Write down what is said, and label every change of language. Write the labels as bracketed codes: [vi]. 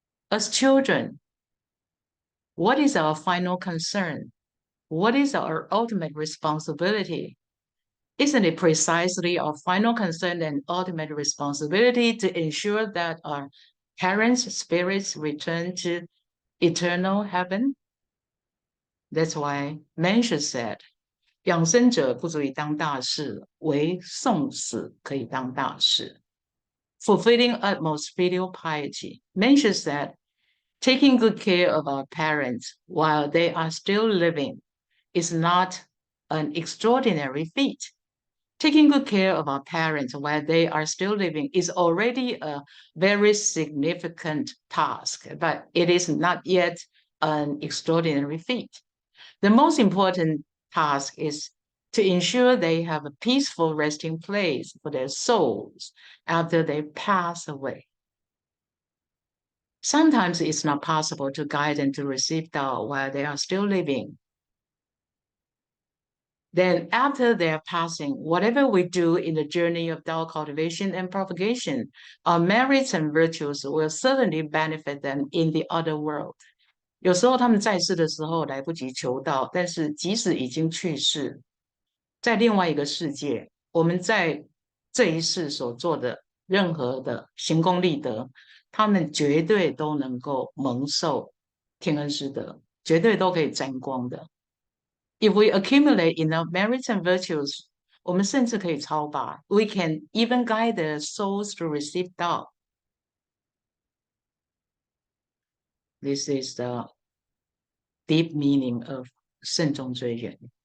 [en] As children, what is our final concern? What is our ultimate responsibility? Isn't it precisely our final concern and ultimate responsibility to ensure that our parents' spirits return to eternal heaven? That's why Mencius said, [zh] 养生者不足以当大事， [en] 唯送死可以当大事. Fulfilling utmost filial piety. Mencius said, taking good care of our parents while they are still living is not an extraordinary feat. Taking good care of our parents while they are still living is already a very significant task, but it is not yet an extraordinary feat. The most important task is to ensure they have a peaceful resting place for their souls after they pass away. Sometimes it's not possible to guide them to receive Tao while they are still living. Then after their passing, whatever we do in the journey of Tao cultivation and propagation, our merits and virtues will certainly benefit them in the other world. [zh] 有时候他们在世的时候来不及求道，但是即使已经去世，在另外一个世界，我们在这一世所做的任何的行功立德，他们绝对都能够蒙受天恩师德，绝对都可以沾光的。 [en] If we accumulate enough merits and virtues, [zh] 我们甚至可以超拔。 [en] We can even guide the souls to receive Tao. This is the deep meaning of 慎终追远.